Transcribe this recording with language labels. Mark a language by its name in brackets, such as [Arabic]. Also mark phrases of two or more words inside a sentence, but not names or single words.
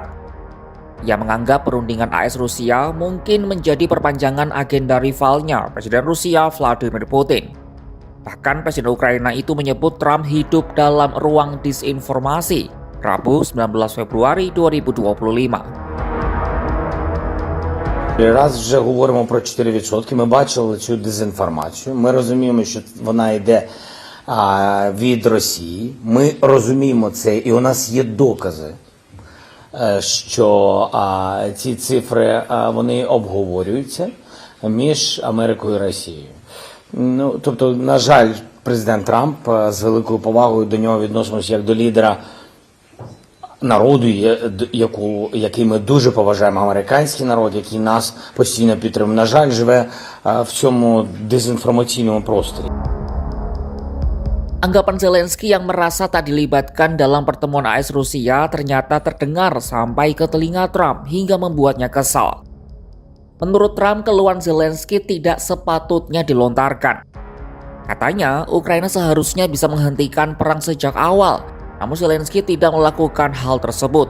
[Indonesian] Ia menganggap perundingan AS Rusia mungkin menjadi perpanjangan agenda rivalnya, Presiden Rusia Vladimir Putin. Bahkan Presiden Ukraina itu menyebut Trump hidup dalam ruang disinformasi, Rabu 19 Februari 2025. [Ukrainian] Раз вже говоримо про 4%, ми бачили цю дезінформацію, ми розуміємо, що вона йде від Росії, ми розуміємо це і у нас є докази, що ці цифри вони обговорюються між Америкою і Росією. Тобто, на жаль, президент Трамп з великою повагою до нього відносимося як до лідера народу, який ми дуже поважаємо, американський народ, який нас постійно підтримує, на жаль, живе в цьому дезінформаційному просторі. [Indonesian] Anggapan Zelensky yang merasa tak dilibatkan dalam pertemuan AS Rusia ternyata terdengar sampai ke telinga Trump hingga membuatnya kesal. Menurut Trump, keluhan Zelensky tidak sepatutnya dilontarkan. Katanya, Ukraina seharusnya bisa menghentikan perang sejak awal, namun Zelensky tidak melakukan hal tersebut.